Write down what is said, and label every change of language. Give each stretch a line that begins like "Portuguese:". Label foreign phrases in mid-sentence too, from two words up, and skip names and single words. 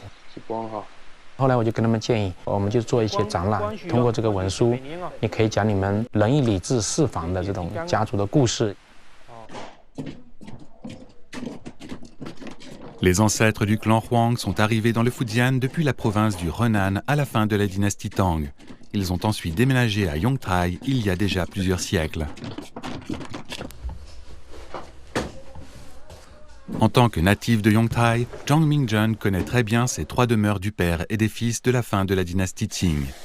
Chinese: 后来我就跟他们建议，我们就做一些展览，通过这个文书，你可以讲你们仁义礼智四房的这种家族的故事。
French: Les ancêtres du clan Huang sont arrivés dans le Fujian depuis la province du Henan à la fin de la dynastie Tang. Ils ont ensuite déménagé à Yongtai il y a déjà plusieurs siècles. En tant que natif de Yongtai, Zhang Mingjun connaît très bien ces trois demeures du père et des fils de la fin de la dynastie Qing.